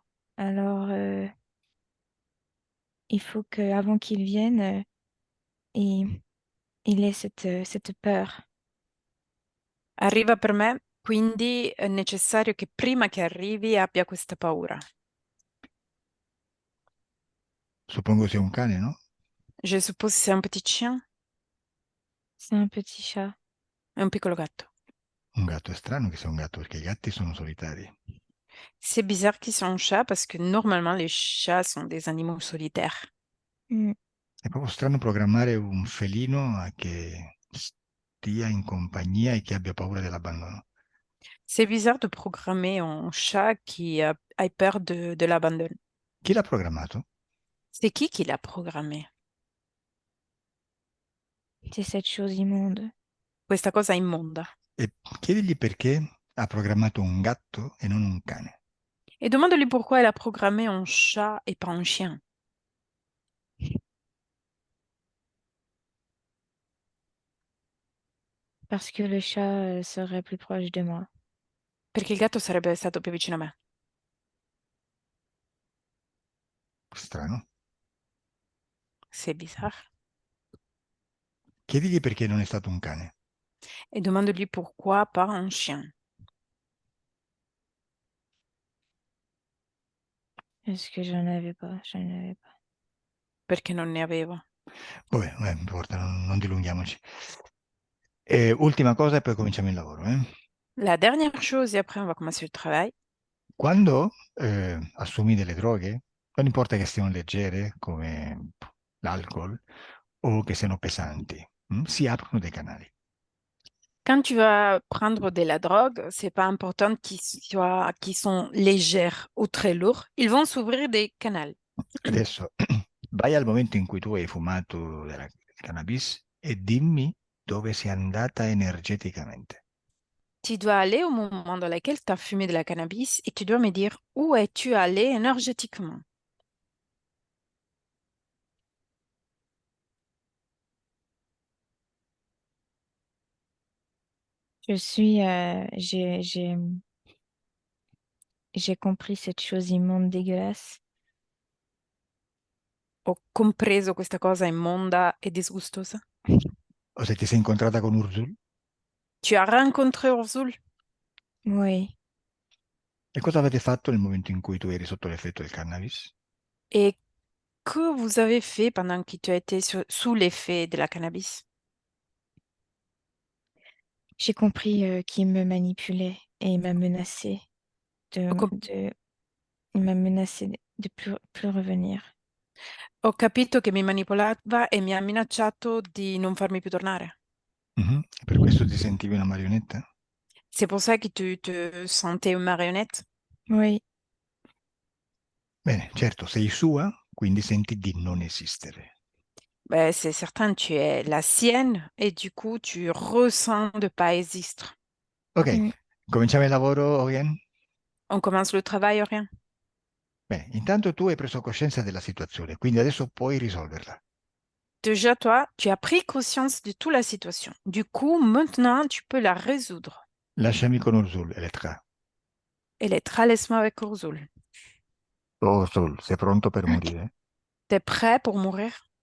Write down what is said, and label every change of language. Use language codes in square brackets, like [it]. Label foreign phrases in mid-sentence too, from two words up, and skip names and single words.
[fr] Alors, il faut qu'avant qu'il vienne, il, il ait cette peur. [it] Arriva per me, quindi è necessario che prima che arrivi abbia questa paura. Suppongo sia un cane, no? [fr] Je suppose que c'est un petit chien, C'est un petit chat. [it] un piccolo gatto. Un gatto è strano che sia un gatto, perché i gatti sono solitari. [fr] C'est bizarre qu'ils soient un chat parce que normalement les chats sont des animaux solitaires. Mm. [it] È proprio strano programmare un felino a che stia in compagnia e che abbia paura dell'abbandono. [fr] C'est bizarre de programmer un chat qui a peur de l'abandon. [it] Chi l'ha programmato? [fr] C'est qui l'a programmé? C'est cette chose immonde. [it] Questa cosa immonda. E chiedigli perché ha programmato un gatto e non un cane. [fr] Et demande-lui pourquoi elle a programmé un chat et pas un chien. Parce que le chat serait plus proche de moi. [it] Perché il gatto sarebbe stato più vicino a me. Strano. [fr] C'est bizarre. [it] Chiedigli perché non è stato un cane. [fr] Et demande-lui pourquoi pas un chien. Est-ce que j'en avais pas? J'en avais pas. [it] perché non ne avevo. Vabbè, non importa, non dilunghiamoci. Ultima cosa e poi cominciamo il lavoro. [fr] La dernière chose, et après on va commencer le travail. [it] Quando assumi delle droghe, non importa che siano leggere, come l'alcol, o che siano pesanti, si aprono dei canali. [fr] Quand tu vas prendre de la drogue, c'est pas important qu'ils sont légères ou très lourds. Ils vont s'ouvrir des canaux. [it] Adesso vai al momento in cui tu hai fumato della cannabis e dimmi dove sei andata energeticamente. [fr] Tu dois aller au moment dans lequel tu as fumé de la cannabis et tu dois me dire où es-tu allé énergétiquement. Je suis, j'ai compris cette chose immonde, dégueulasse. [it] Ho compreso questa cosa immonda e disgustosa. O se ti sei incontrata con Urzul? [fr] Tu as rencontré Urzul Oui. [it] E cosa avete fatto nel momento in cui tu eri sotto l'effetto del cannabis? [fr] et que vous avez fait pendant que tu as été sous l'effet de la cannabis? J'ai compris qu'il me manipulait et il m'a menacé [it] Ho, [fr] il m'a menacé de plus revenir. [it] ho capito che mi manipolava e mi ha minacciato di non farmi più tornare. E per questo ti sentivi una marionetta? [fr] C'est pour ça que tu te sentais une marionnette? Oui. [it] Bene, certo, sei sua, quindi senti di non esistere. [fr] Ben, c'est certain, tu es la sienne et du coup, tu ressens de pas exister. [it] Ok, Mm. cominciamo il lavoro, Oriane? [fr] On commence le travail, rien? [it] Bene, intanto tu hai preso coscienza della situazione, quindi adesso puoi risolverla. [fr] Déjà, toi, tu as pris conscience de toute la situation. Du coup, maintenant, tu peux la résoudre. [it] Lasciami con Urzul, Elettra. [fr] Elettra, laisse-moi avec Urzul. [it] Urzul, sei pronto per morire? [fr] T'es prêt pour mourir?